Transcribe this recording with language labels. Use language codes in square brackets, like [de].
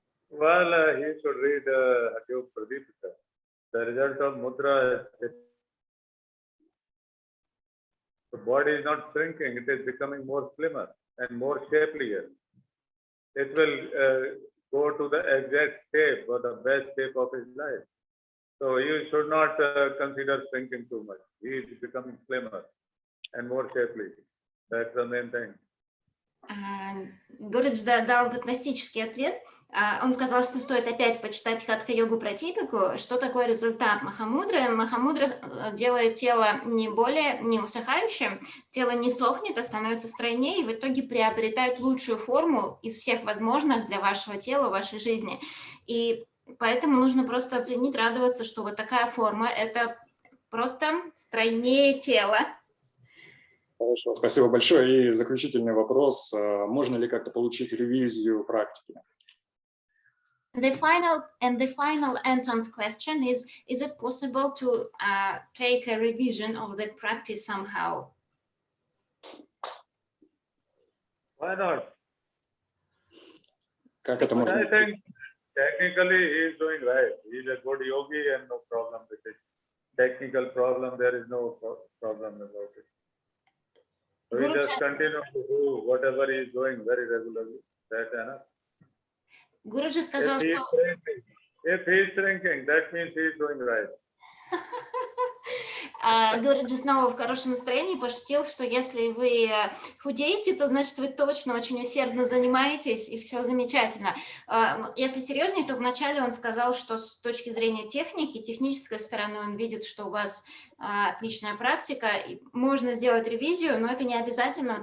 [en] Well, he should read Hatyo Pradipika. The result of mudra is the body is not shrinking, it is becoming more slimmer and more shapelier. It will go to the exact shape or the best shape of his life. So you should not consider shrinking too much. He is becoming slimmer and more shapely. That's the main thing. [ru] Гуруджи дал гностический ответ. Он сказал, что стоит опять почитать Хатха-йогу про типику. Что такое результат Махамудры? Махамудра делает тело не усыхающим, тело не сохнет, а становится стройнее, и в итоге приобретает лучшую форму из всех возможных для вашего тела, вашей жизни. И поэтому нужно просто оценить, радоваться, что вот такая форма – это просто стройнее тела. Хорошо, спасибо большое. И заключительный вопрос. Можно ли как-то получить ревизию практики? [en] The final Anton's question is it possible to take a revision of the practice somehow? Why not? [ru] Как это [en] But [ru] можно? [en] I think technically he is doing right. He is a good yogi and no problem with it. Technical problem, there is no problem about it. So he just continue to do whatever he is doing very regularly. That's enough. [ru] Guruji сказал, [en] if he is shrinking, that means he is doing right. [ru] Гуруджи снова в хорошем настроении пошутил, что если вы худеете, то значит вы точно очень усердно занимаетесь и все замечательно. Если серьезнее, то вначале он сказал, что с точки зрения техники, технической стороны, он видит, что у вас отличная практика, и можно сделать ревизию, но это не обязательно.